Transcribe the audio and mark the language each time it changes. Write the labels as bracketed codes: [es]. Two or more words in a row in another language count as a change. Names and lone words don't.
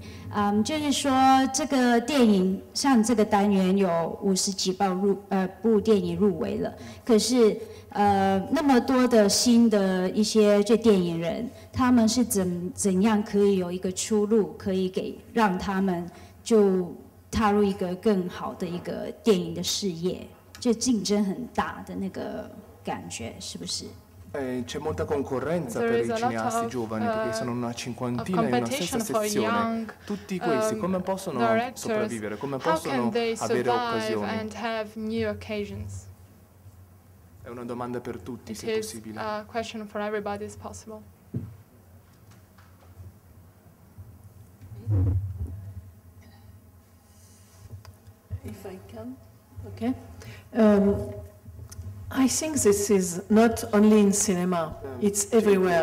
[zh] 就是说，这个电影像这个单元有50几部电影入围了，可是那么多的新的一些这电影人，他们是怎样可以有一个出路，可以让他们就踏入一个更好的一个电影的事业？就竞争很大的那个感觉，是不是？ [it] C'è molta concorrenza per i cineasti giovani, perché sono una cinquantina in una stessa sezione. Tutti questi come possono sopravvivere, come possono avere occasioni? È una domanda per tutti, se possibile. [en] A question for everybody is possible. If I can, okay. I think this is not only in cinema, it's everywhere.